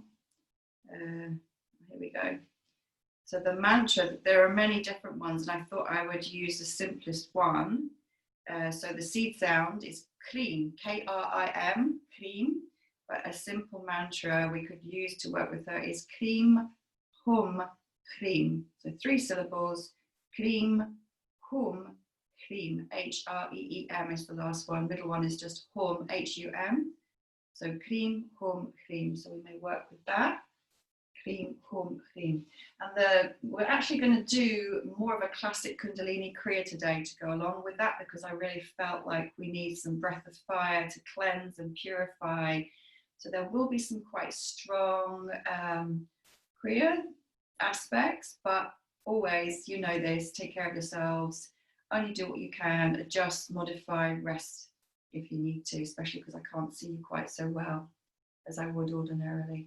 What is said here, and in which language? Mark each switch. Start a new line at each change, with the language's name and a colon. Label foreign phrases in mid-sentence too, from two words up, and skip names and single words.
English: Here we go. So the mantra, there are many different ones, and I thought I would use the simplest one. So the seed sound is Krim, K-R-I-M, Krim. But a simple mantra we could use to work with her is Krim, Hum, Krim. So 3 syllables, Krim, Hum, Krim, H-R-E-E-M is the last one. Middle one is just Hum, H-U-M. So Krim, Hum, Krim. So we may work with that. Hrim, hum, hrim. And we're actually going to do more of a classic Kundalini Kriya today to go along with that, because I really felt like we need some breath of fire to cleanse and purify. So there will be some quite strong Kriya aspects, but always, you know this, take care of yourselves, only do what you can, adjust, modify, rest if you need to, especially because I can't see you quite so well as I would ordinarily.